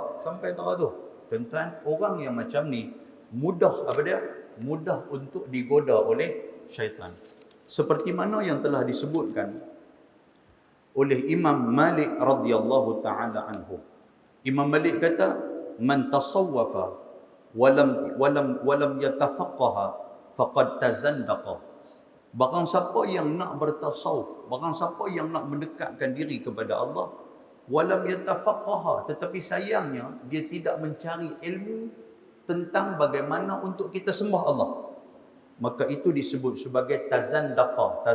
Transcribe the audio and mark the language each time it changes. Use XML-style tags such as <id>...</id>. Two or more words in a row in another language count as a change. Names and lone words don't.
<ms>Sampai tak tu. Tuan-tuan, orang yang macam ni mudah apa dia? Mudah untuk digoda oleh syaitan. Seperti mana yang telah disebutkan oleh Imam Malik</ms> <ar>رضي الله تعالى عنه.</ar> <ms>Imam Malik kata,</ms> <ar>"من تصوف ولم يتفقه فقد تزندق."</ar> <ms>Barang siapa yang nak bertasawuf, barang siapa yang nak mendekatkan diri kepada Allah,</ms> <ar>ولم يتفقه,</ar> <ms>tetapi sayangnya dia tidak mencari ilmu tentang bagaimana untuk kita sembah Allah, maka itu disebut sebagai tazandaqa.</ms>